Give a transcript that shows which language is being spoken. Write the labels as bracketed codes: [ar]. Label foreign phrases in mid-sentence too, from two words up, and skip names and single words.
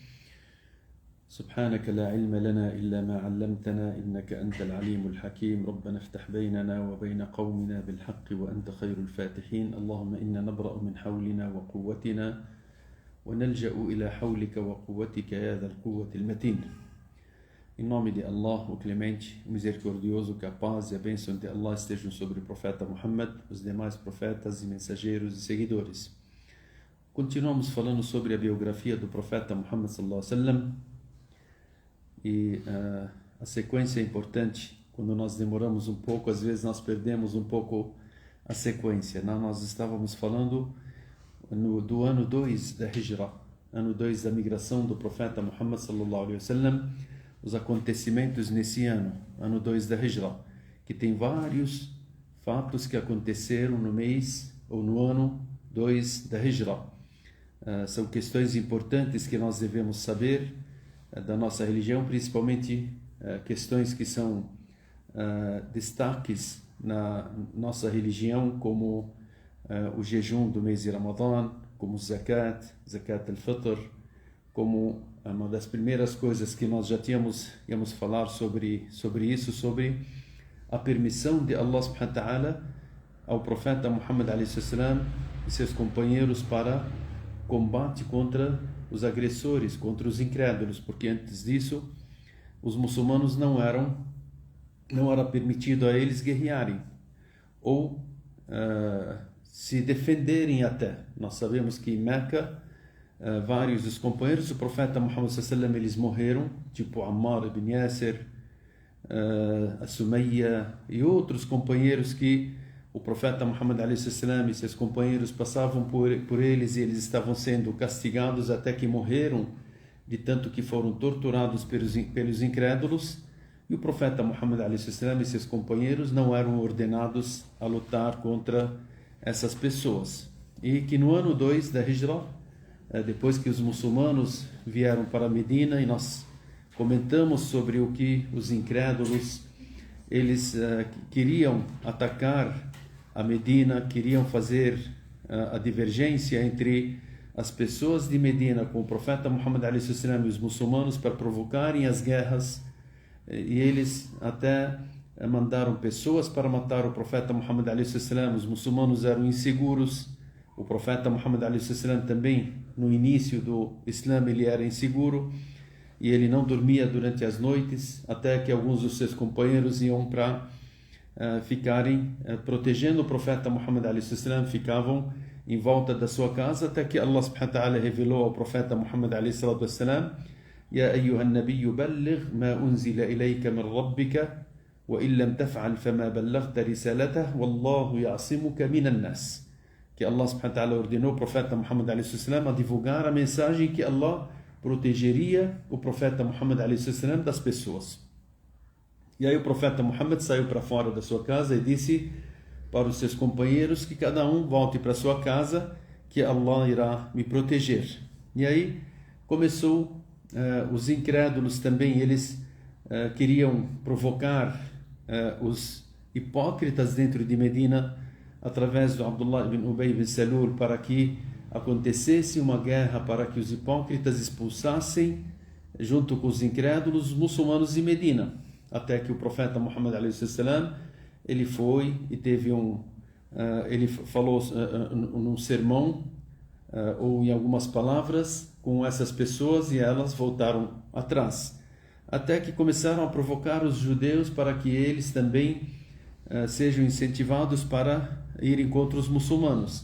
[ar] سبحانك لا علم لنا إلا ما علمتنا إنك أنت العليم الحكيم. ربنا افتح بيننا وبين قومنا بالحق وأنت خير الفاتحين. اللهم إنا نبرأ من حولنا وقوتنا ونلجأ إلى حولك وقوتك يا ذا القوة المتين. [pt] Em nome de Allah, o clemente, o misericordioso, que a paz e a bênção de Allah estejam sobre o profeta Muhammad, os demais profetas e mensageiros e seguidores. Continuamos falando sobre a biografia do profeta Muhammad [ar] صلى الله عليه وسلم [pt] e a sequência é importante. Quando nós demoramos um pouco, às vezes nós perdemos um pouco a sequência. Nós estávamos falando do ano 2 da Hijra, ano 2 da migração do profeta Muhammad [ar] صلى الله عليه وسلم, [pt] os acontecimentos nesse ano 2 da Hijra, que tem vários fatos que aconteceram no mês ou no ano 2 da Hijra. São questões importantes que nós devemos saber da nossa religião, principalmente questões que são destaques na nossa religião, como o jejum do mês de Ramadã, como o [ar] زكاة الفطر, [pt] como uma das primeiras coisas que nós já íamos falar sobre isso, sobre a permissão de Allah [ar] سبحانه وتعالى [pt] ao profeta Muhammad [ar] عليه السلام [pt] e seus companheiros para combate contra os agressores, contra os incrédulos, porque antes disso os muçulmanos não era permitido a eles guerrearem ou se defenderem até. Nós sabemos que em Meca vários dos companheiros do profeta Muhammad [ar] صلى الله عليه وسلم [pt] eles morreram, tipo Ammar ibn Yasir, a Sumayya e outros companheiros que o profeta Muhammad [ar] عليه وسلم [pt] e seus companheiros passavam por eles e eles estavam sendo castigados até que morreram, de tanto que foram torturados pelos incrédulos. E o profeta Muhammad [ar] عليه وسلم [pt] e seus companheiros não eram ordenados a lutar contra essas pessoas. E que no ano 2 da Hijra, depois que os muçulmanos vieram para Medina, e nós comentamos sobre o que os incrédulos eles queriam atacar a Medina, queriam fazer a divergência entre as pessoas de Medina com o profeta Muhammad [ar] عليه وسلم [pt] e os muçulmanos para provocarem as guerras, e eles até mandaram pessoas para matar o profeta Muhammad [ar] عليه وسلم. [pt] Os muçulmanos eram inseguros. O profeta Muhammad [ar] عليه وسلم [pt] também, no início do Islã, ele era inseguro e ele não dormia durante as noites, até que alguns dos seus companheiros iam para ficarem protegendo o profeta Muhammad [ar] عليه وسلم, [pt] ficavam em volta da sua casa, até que Allah [ar] سبحانه وتعالى [pt] revelou ao profeta Muhammad [ar] عليه وسلم: يا أيها النبي بلغ ما أنزل إليك من ربك وإن لم تفعل فما بلغت رسالته والله يعصمك من الناس. [pt] Que Allah [ar] سبحانه وتعالى [pt] ordenou ao profeta Muhammad [ar] عليه وسلم [pt] a divulgar a mensagem que Allah protegeria o profeta Muhammad [ar] عليه وسلم [pt] das pessoas. E aí o profeta Muhammad saiu para fora da sua casa e disse para os seus companheiros que cada um volte para sua casa, que Allah irá me proteger. E aí começou os incrédulos também, eles queriam provocar os hipócritas dentro de Medina através do Abdullah ibn Ubay ibn Salul, para que acontecesse uma guerra, para que os hipócritas expulsassem junto com os incrédulos os muçulmanos de Medina, até que o profeta Muhammad [ar] عليه وسلم [pt] ele foi e teve ele falou num sermão ou em algumas palavras com essas pessoas, e elas voltaram atrás, até que começaram a provocar os judeus para que eles também sejam incentivados para irem contra os muçulmanos.